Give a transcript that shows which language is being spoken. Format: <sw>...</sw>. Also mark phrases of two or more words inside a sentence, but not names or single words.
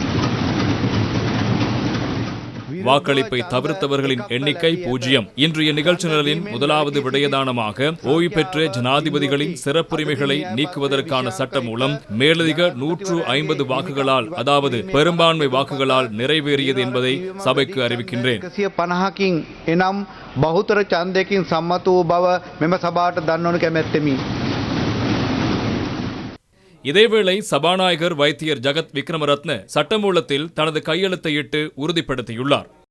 <ta>வாக்களிப்பை தவிர்த்தவர்களின் எண்ணிக்கை 0. இன்றைய நிகழ்ச்சி நிரலின் முதலாவது விடயதானமாக ஓய்வு பெற்ற ஜனாதிபதிகளின் சிறப்புரிமைகளை நீக்குவதற்கான சட்ட மூலம் மேலதிக 150 வாக்குகளால், அதாவது பெரும்பான்மை வாக்குகளால் நிறைவேறியது என்பதை சபைக்கு அறிவிக்கின்றேன்.</ta> <si>150කින් එනම් බහුතර ඡන්දයකින් සම්මත වූ බව මෙම සභාවට දන්වනු කැමැත්තෙමි.</si> <ta>இதேவேளை சபாநாயகர் வைத்தியர் ஜகத் விக்ரமரத்ன சட்டமூலத்தில் தனது கையெழுத்தையிட்டு உறுதிப்படுத்தியுள்ளார்.</ta>